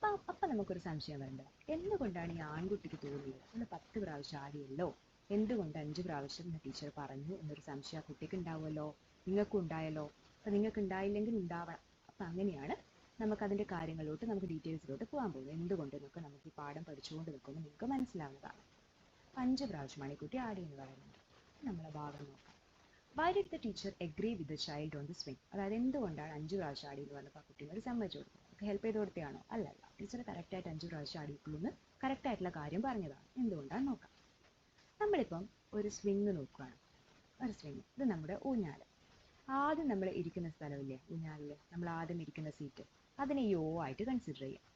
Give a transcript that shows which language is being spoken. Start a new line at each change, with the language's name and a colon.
Malayalam: അപ്പം നമുക്കൊരു സംശയം വരണ്ട, എന്തുകൊണ്ടാണ് ഈ ആൺകുട്ടിക്ക് തോന്നിയത് നമ്മൾ 10 പ്രാവശ്യം ആടിയല്ലോ, എന്തുകൊണ്ട് 5 പ്രാവശ്യം എന്ന് ടീച്ചർ പറഞ്ഞു എന്നൊരു സംശയം ആ കുട്ടിക്ക് ഉണ്ടാവുമല്ലോ, നിങ്ങൾക്കും ഉണ്ടായല്ലോ. അപ്പം നിങ്ങൾക്ക് ഉണ്ടായില്ലെങ്കിൽ ഉണ്ടാവണം. അപ്പം അങ്ങനെയാണ് നമുക്കതിൻ്റെ കാര്യങ്ങളിലോട്ട്, നമുക്ക് ഡീറ്റെയിൽസിലോട്ട് പോകാൻ പോകുന്നത്. എന്തുകൊണ്ടെന്നൊക്കെ നമുക്ക് ഈ പാഠം പഠിച്ചുകൊണ്ട് നിൽക്കുമ്പോൾ നിങ്ങൾക്ക് മനസ്സിലാവുന്നതാണ്. 5 പ്രാവശ്യമാണ് ഈ കുട്ടി ആടിയെന്ന് പറയുന്നത്. നമ്മളെ ഭാഗം നോക്കാം.
English: Why did the teacher agree with the child on the swing?
Malayalam: അതായത് എന്തുകൊണ്ടാണ് 5 പ്രാവശ്യം ആടി എന്ന് പറഞ്ഞപ്പോൾ ആ കുട്ടീനോട് സമ്മതിച്ചു കൊടുത്തത്? ഹെൽപ്പ് ചെയ്ത് കൊടുത്തതാണോ? അല്ലല്ല, ടീച്ചർ കറക്റ്റായിട്ട് 5 പ്രാവശ്യം ആടിയിട്ടുള്ളൂ എന്ന് കറക്റ്റായിട്ടുള്ള കാര്യം പറഞ്ഞതാണ്. എന്തുകൊണ്ടാണ് നോക്കാം. നമ്മളിപ്പം ഒരു സ്വിങ് നോക്കുകയാണ്. ഒരു സ്വിങ്, ഇത് നമ്മുടെ ഊഞ്ഞാൽ. ആദ്യം നമ്മൾ ഇരിക്കുന്ന സ്ഥലമില്ലേ ഊഞ്ഞാലിൽ, നമ്മൾ ആദ്യം ഇരിക്കുന്ന സീറ്റ്, അതിനെ ഈ O ആയിട്ട് കൺസിഡർ ചെയ്യാം.